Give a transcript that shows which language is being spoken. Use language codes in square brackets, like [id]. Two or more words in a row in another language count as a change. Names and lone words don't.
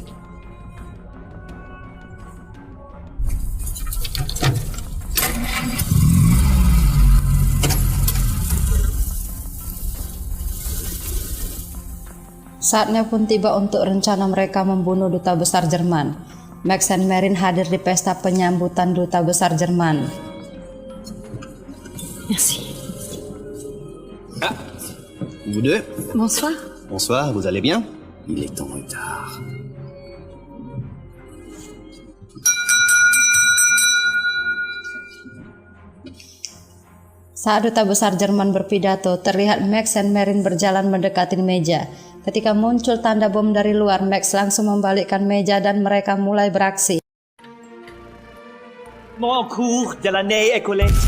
[id] Saatnya pun tiba untuk rencana mereka membunuh duta besar Jerman. Max dan Marion hadir di pesta penyambutan duta besar Jerman. [fr] Merci. Ah, vous deux? Bonsoir. Bonsoir, vous allez bien? Il est en retard. [id] Saat duta besar Jerman berpidato, terlihat Max dan Marion berjalan mendekati meja. Ketika muncul tanda bom dari luar, Max langsung membalikkan meja dan mereka mulai beraksi. [fr] Mon cours de l'année écoulée.